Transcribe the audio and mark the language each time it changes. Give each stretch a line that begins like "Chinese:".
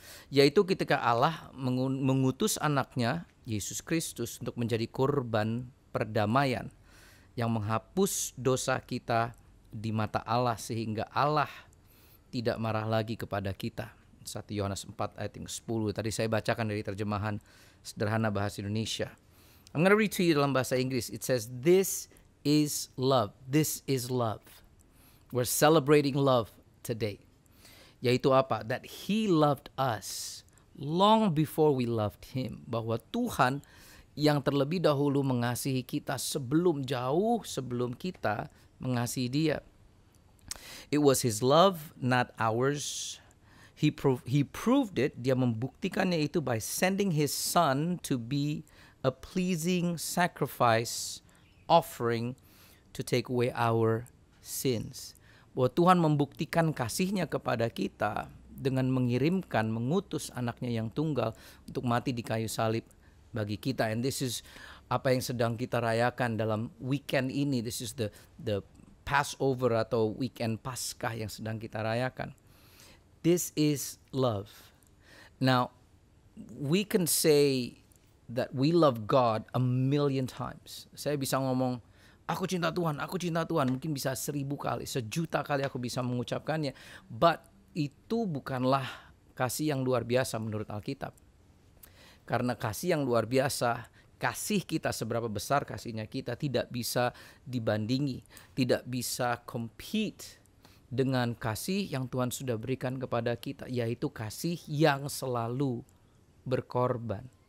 Indonesian: Yaitu ketika Allah mengutus anaknya, Yesus Kristus, untuk menjadi korban perdamaian yang menghapus dosa kita di mata Allah sehingga Allah tidak marah lagi kepada kita. 1 Yohanes 4 ayat 10. Tadi saya bacakan dari terjemahan sederhana bahasa Indonesia.
English: I'm going to read to you
Indonesian: dalam bahasa Inggris.
English: It says, this is love. This is love. We're celebrating love today.
Indonesian: Yaitu apa?
English: That He loved us long before we loved Him.
Indonesian: Bahwa Tuhan yang terlebih dahulu mengasihi kita jauh sebelum kita mengasihi Dia.
English: It was His love, not ours. He proved it,
Indonesian: Dia membuktikannya itu
English: by sending His Son to be a pleasing sacrifice offering to take away our sins.
Indonesian: Bahwa Tuhan membuktikan kasih-Nya kepada kita dengan mengutus anaknya yang tunggal untuk mati di kayu salib bagi kita.
English: And this is
Indonesian: apa yang sedang kita rayakan dalam weekend ini.
English: This is the Passover
Indonesian: atau weekend Paskah yang sedang kita rayakan.
English: This is love. Now, we can say that we love God a million times.
Indonesian: Saya bisa ngomong, aku cinta Tuhan, aku cinta Tuhan. Mungkin bisa 1000 kali, 1.000.000 kali aku bisa mengucapkannya. But itu bukanlah kasih yang luar biasa menurut Alkitab. Karena kasih yang luar biasa, kasih kita seberapa besar kasihnya kita tidak bisa dibandingi, tidak bisa compete dengan kasih yang Tuhan sudah berikan kepada kita, yaitu kasih yang selalu berkorban.